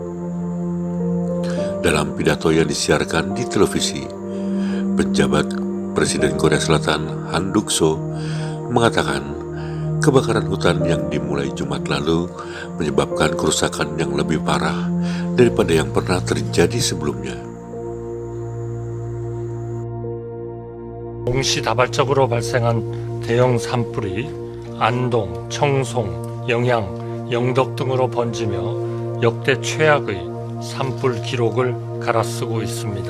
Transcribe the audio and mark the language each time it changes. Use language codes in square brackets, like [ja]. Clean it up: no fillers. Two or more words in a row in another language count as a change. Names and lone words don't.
[id] Dalam pidato yang disiarkan di televisi, penjabat Presiden Korea Selatan Han Duck-soo mengatakan kebakaran hutan yang dimulai Jumat lalu menyebabkan kerusakan yang lebih parah daripada yang pernah terjadi sebelumnya. [ko] 동시다발적으로 발생한 대형 산불이 안동, 청송, 영양, 영덕 등으로 번지며 역대 최악의 산불 기록을 갈아쓰고 있습니다.